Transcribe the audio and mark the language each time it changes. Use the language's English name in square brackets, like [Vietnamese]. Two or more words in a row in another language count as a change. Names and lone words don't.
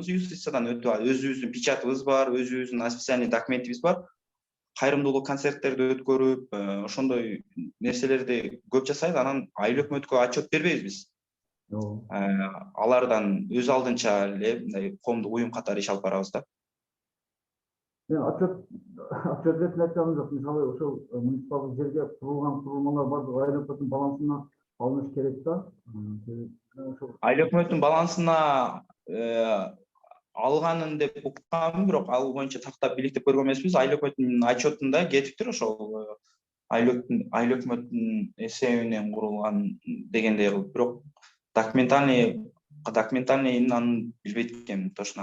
[Kyrgyz] Юстициядан өтүп, өзүбүздүн печатыбыз бар, өзүбүздүн специальный документибиз бар. Кайрымдуулук концерттерди өткөрүп, ошондой нерселерди көп жасайбыз. Анан айыл өкмөткө отчет бербейбиз биз. Алардан өз алдынча эле мындай коомдук уюм катары иш алып барабыз да. [Kazakh] мен отчет ретінде айтқаным жоқ. [Kyrgyz] Мысалы ошол муниципалдык жерге курулган курулмалар бардыгы айлык өкмөттүн балансына алыныш керек да. Айлык өкмөттүн балансына алганын деп уккам, бирок ал боюнча тактап бийликтеп көргөн эмеспиз. Айлык өкмөттүн отчетунда кетиптир ошол айлык өкмөттүн эсебинен курулган дегендей кылып, бирок документальный анын билбейт экенмин точно.